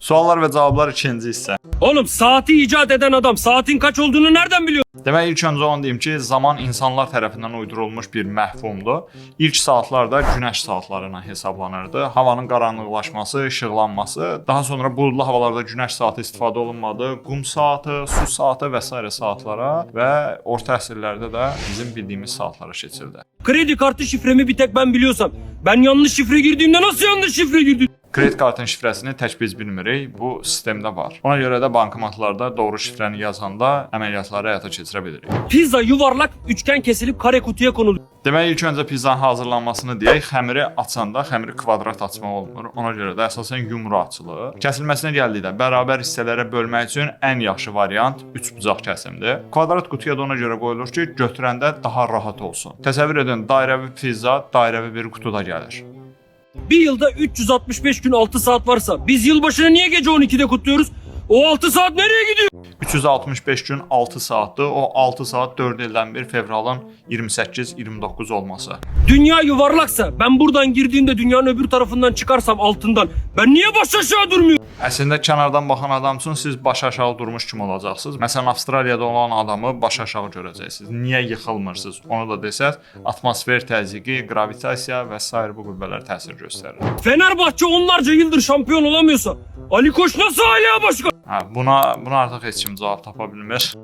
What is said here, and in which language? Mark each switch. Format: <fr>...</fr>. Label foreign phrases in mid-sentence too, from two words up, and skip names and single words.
<az>Suallar və cavablar ikinci hissə.</az> <tr>Oğlum saati icat eden adam saatin kaç olduğunu nereden biliyor?</tr> <az>Demək ilk öncə onu deyim ki, zaman insanlar tərəfindən uydurulmuş bir məfhumdur. İlk saatlarda günəş saatlarına hesablanırdı. Havanın qaranlıqlaşması, işıqlanması, daha sonra buludlu havalarda günəş saatı istifadə olunmadı. Qum saatı, su saatı və s. saatlara və orta əsrlərdə də bizim bildiyimiz saatlara keçirdi.</az> <tr>Kredi kartı şifremi bir tek ben biliyorsam. Ben yanlış şifre girdiğimde nasıl yanlış şifre girdim?</tr> <az>Kredi kartının şifrəsini tək biz bilmirik, bu sistemdə var. Ona görə də bankomatlarda doğru şifrəni yazanda əməliyyatları həyata keçirə bilirik.</az> <tr>Pizza yuvarlak, üçgen kesilip kare kutuya konuluyor.</tr> <az>Demək ilk öncə pizzanın hazırlanmasını deyək, xəmiri açanda xəmiri kvadrat açmaq olmur. Ona görə də əsasən yumru açılır. Kəsilməsinə gəldikdə bərabər hissələrə bölmək üçün ən yaxşı variant 3 bucaq kəsimdir. Kvadrat qutuya da ona görə qoyulur ki, götürəndə daha rahat olsun. Təsəvvür edin, dairəvi pizza dairəvi bir qutuda gəlir.</az> <tr>Bir yılda 365 gün 6 saat varsa biz yılbaşını niye gece 12'de kutluyoruz? O 6 saat nereye gidiyor?</tr> <az>365 gün 6 saatdır. O 6 saat 4 ildən bir fevralın 28-29 olması.</az> <tr>Dünya yuvarlaksa ben buradan girdiğimde dünyanın öbür tarafından çıkarsam altından ben niye baş aşağı durmuyorum?</tr> <az>Əslində kənardan baxan adam üçün siz baş aşağı durmuş kimi olacaqsınız. Məsələn, Avstraliyada olan adamı baş aşağı görəcəksiniz. Niyə yıxılmırsınız? Onu da desəz, atmosfer təzyiqi, gravitasiya və s. bu qüvvələr təsir göstərir.</az> <tr>Fenerbahçe onlarca yıldır şampiyon olamıyorsa Ali Koç nasıl hala başkan?</tr> <az>Buna artıq heç kim cavab tapa bilmir.</az>